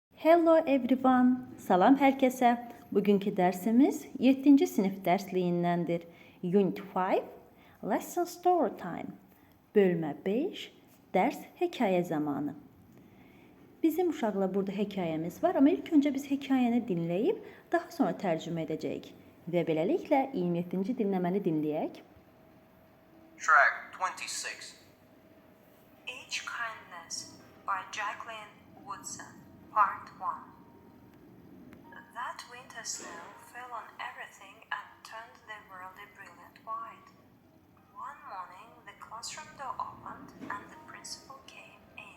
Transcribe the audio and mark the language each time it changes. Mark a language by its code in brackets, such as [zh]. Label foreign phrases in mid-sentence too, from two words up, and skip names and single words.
[en] Hello everyone. [tr] Salam herkese. Bugünkü dersimiz 7. sınıf dersliyindendir. [en] Unit 5, Lesson Story Time. [az] Bölmə 5, ders hekayə zamanı. Bizim uşaqla burada hekayemiz var, ama ilk önce biz hekayəni dinləyib, daha sonra tərcümə edəcəyik. Və beləliklə 27. dinləməni dinləyək. [en] Track 26. Each Kindness by Jacqueline Woodson, Part 1. That winter snow fell on everything and turned the world a brilliant white. One morning, the classroom door opened and the principal came in.